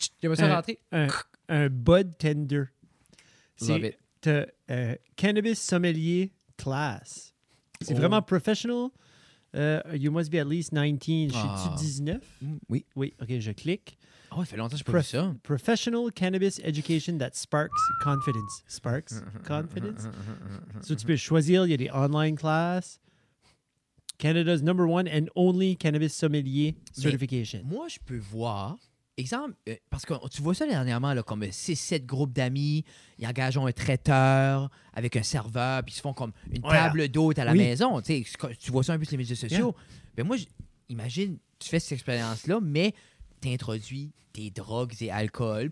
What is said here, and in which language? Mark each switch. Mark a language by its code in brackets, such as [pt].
[fr] J'aimerais ça rentrer. Un [en] bud tender. Love it. [fr] T'as [en] cannabis sommelier class. [fr] C'est Oh. vraiment [en] professional. You must be at least 19. Ah. [fr] Je suis 19? Oui. Oui, OK, je clique. Oh, ça fait longtemps que je n'ai pas vu ça. [en] Professional cannabis education that sparks confidence. Sparks confidence. [fr] So, tu peux choisir, il y a des [en] online classes. Canada's number one and only cannabis sommelier certification. [fr] Moi, je peux voir, exemple, parce que tu vois ça dernièrement, là, comme 6-7 groupes d'amis, ils engagent un traiteur avec un serveur, puis ils se font comme une table d'hôte à la Oui. maison. Tu sais, tu vois ça un peu sur les médias sociaux. Ben moi, imagine, tu fais cette expérience-là, mais tu introduis des drogues et alcool.